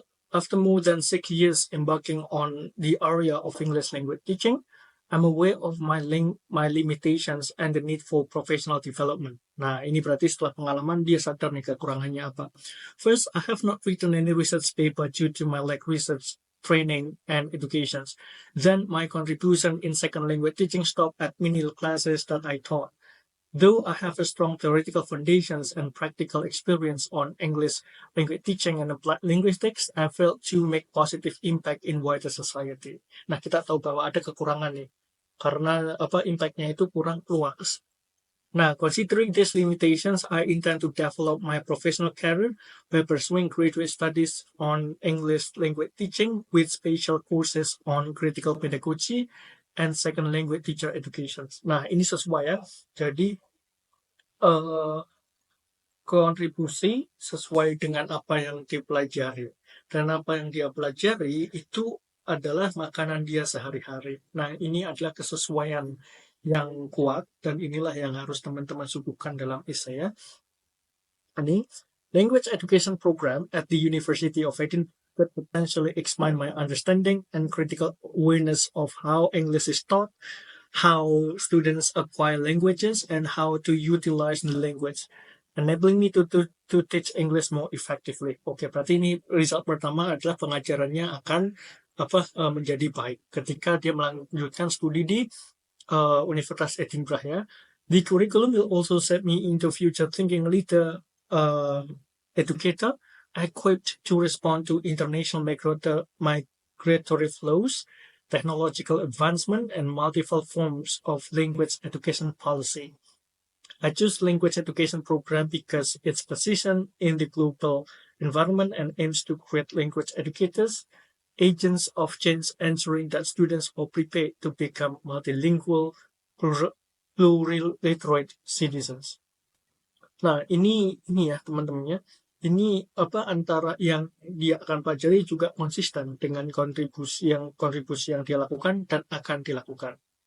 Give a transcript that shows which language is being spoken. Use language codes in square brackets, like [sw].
[en] After more than 6 years embarking on the area of English language teaching, I'm aware of my limitations and the need for professional development. [id] Nah, ini berarti setelah pengalaman dia sadar nih kekurangannya apa. [en] First, I have not written any research paper due to my lack research training and educations. Then my contribution in second language teaching stopped at mini classes that I taught. Though I have a strong theoretical foundations and practical experience on English language teaching and applied linguistics, I failed to make positive impact in wider society. [id] Nah, kita tahu bahwa ada kekurangan nih, karena impactnya itu kurang luas. [en] Now, considering these limitations, I intend to develop my professional career by pursuing graduate studies on English language teaching with special courses on critical pedagogy and second language teacher education. [id] Nah, ini sesuai ya. Jadi, eh, kontribusi sesuai dengan apa yang dipelajari. Dan apa yang dia pelajari itu adalah makanan dia sehari-hari. Nah, ini adalah kesesuaian yang kuat dan inilah yang harus teman-teman suguhkan dalam essay ya. [en] Ini language education program at the University of Edinburgh could potentially expand my understanding and critical awareness of how English is taught, how students acquire languages, and how to utilize the language, enabling me to teach English more effectively. [id] Oke, berarti ini result pertama adalah pengajarannya akan menjadi baik ketika dia melanjutkan studi di Universitas Edinburgh ya. [en] The curriculum will also set me into future thinking leader educator equipped to respond to international migratory flows, technological advancement, and multiple forms of language education policy. I choose language education program because its position in the global environment and aims to create language educators, agents of change, ensuring that students are prepared to become multilingual, plurilateral citizens. [id] Nah, ini ya teman-temannya. Ini antara yang dia akan pelajari juga konsisten dengan kontribusi yang dia lakukan dan akan dilakukan.